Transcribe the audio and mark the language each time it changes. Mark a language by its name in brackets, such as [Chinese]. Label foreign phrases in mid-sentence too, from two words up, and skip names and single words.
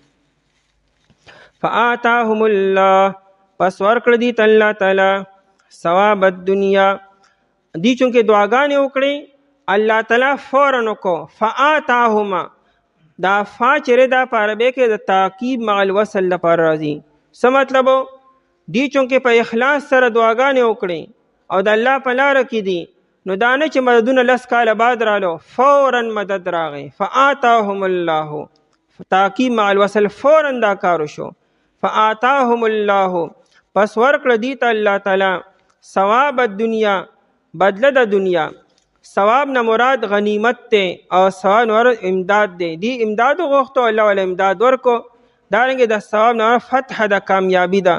[Arabic] فآتاهم الله، [Pashto] پس ورکړه دي ته الله تعالی [Arabic] ثواب الدنیا. [Pashto] دی چونکې دعاګانې وکړي الله تعالی فوراً وکړو فآتاهما دا فا چرې دا په عربی کې د [Arabic] تعقیب مع الوصل [Pashto] لپاره راځي. څه مطلب دی؟ چونکې په اخلاص سره دعاګانې وکړي او د الله په لاره کې دي نو دا نه چې مددونه 10 کاله بعد رالو، فوراً مدد راغی. [Arabic] فآتاهم الله تعقیب مع الوصل [Pashto] فوراً دا کارو شو. [Arabic] فآتاهم الله [Pashto] پس ورکړه دی ته الله تعالی [Arabic] ثواب الدنیا [Pashto] بدله د دنیا. ثواب نه مراد غنیمت ته او ثواب نه امداد دی. دی امداد غوښتو الله ولا امداد ورکو. دارنګه د ثواب نه فتح د کامیابی ده.